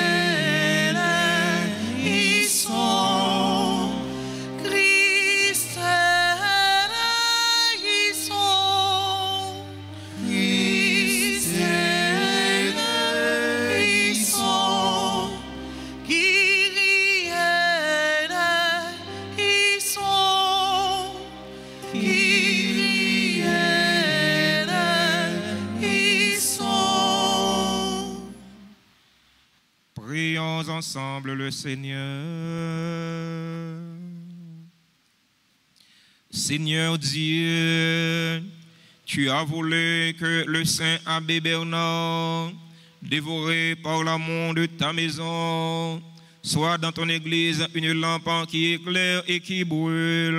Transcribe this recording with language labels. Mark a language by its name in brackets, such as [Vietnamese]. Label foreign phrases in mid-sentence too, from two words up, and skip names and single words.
[Greek] ἐλέησον, Χριστὲ ἐλέησον, Χριστὲ ἐλέησον, Κύριε ἐλέησον, Κύριε ἐλέησον. [French] Prions ensemble le Seigneur. Seigneur Dieu, tu as voulu que le Saint Abbé Bernard, dévoré par l'amour de ta maison, soit dans ton Église une lampe qui éclaire et qui brûle.